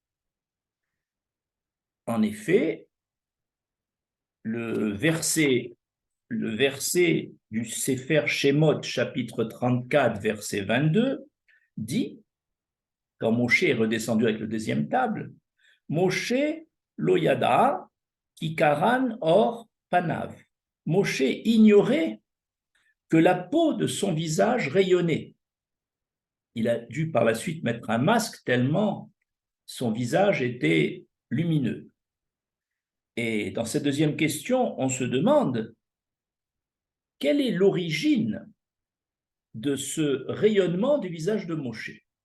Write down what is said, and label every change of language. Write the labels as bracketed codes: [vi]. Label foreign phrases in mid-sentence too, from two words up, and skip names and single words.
[fr] En effet, le verset du Sefer Shemot, chapitre 34, verset 22, dit, quand Moshe est redescendu avec le deuxième table, [he] משה לא ידע כי קרן עור פניו. [fr] Moshe ignorait que la peau de son visage rayonnait. Il a dû par la suite mettre un masque tellement son visage était lumineux. Et dans cette deuxième question, on se demande quelle est l'origine de ce rayonnement du visage de Moshe.